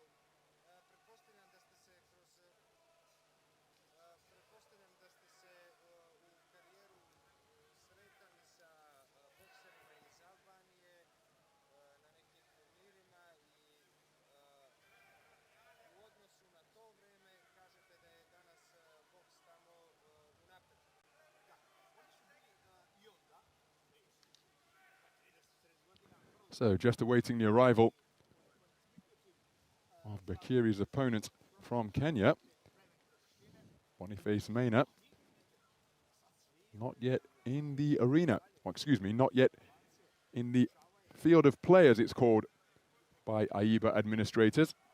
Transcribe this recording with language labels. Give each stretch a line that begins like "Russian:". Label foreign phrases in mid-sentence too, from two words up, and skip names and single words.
Serbian: Pretpostavljam da ste se u karijeru sretali sa bokserima iz Albanije na nekim turnirima i u odnosu na to vreme kažete da je danas boks tamo unapred.
English: So just awaiting the arrival of BEQIRI's opponent from Kenya, Boniface MAINA. Not yet in the arena, or excuse me, not yet in the field of players, it's called by AIBA administrators.